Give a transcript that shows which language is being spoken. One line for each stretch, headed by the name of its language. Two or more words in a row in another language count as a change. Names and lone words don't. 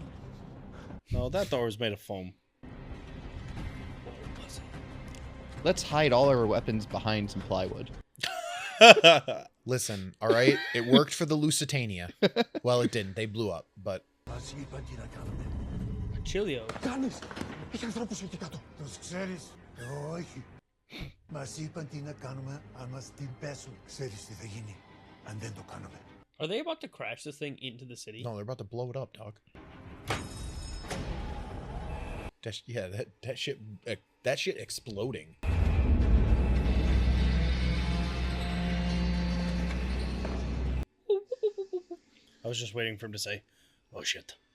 English: No, that door was made of foam. Let's hide all our weapons behind some plywood. Listen, all right, it worked for the Lusitania. Well, it didn't. They blew up, but Chilio.
Greek: Κάνεις! Έχει ανθρώπους εκεί κάτω. Τους ξέρεις? Όχι. Μας είπαν τι να κάνουμε αν μας την πέσουν. Ξέρεις τι θα γίνει αν δεν το κάνουμε.
English: Are they about to crash this thing into the city? no, they're about to blow it up, dog. That shit exploding. I was just waiting for him to say, "Oh shit."